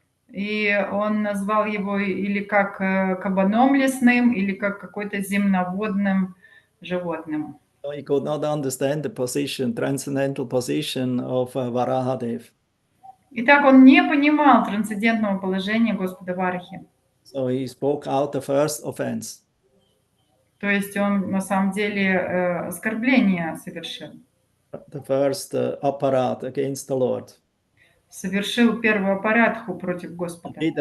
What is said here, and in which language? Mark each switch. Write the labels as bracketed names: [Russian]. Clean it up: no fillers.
[Russian] И он назвал его или как кабаном лесным, или как какой-то земноводным животным. [English] So he could not understand the position, transcendental position of Varahadev. [Russian] Итак, он не понимал трансцендентного положения Господа Варахи. [English] So he spoke out the first offense. [Russian] То есть он на самом деле оскорбление совершил. [English] The first apparat against the Lord. [Russian] Совершил первую аппаратху против Господа.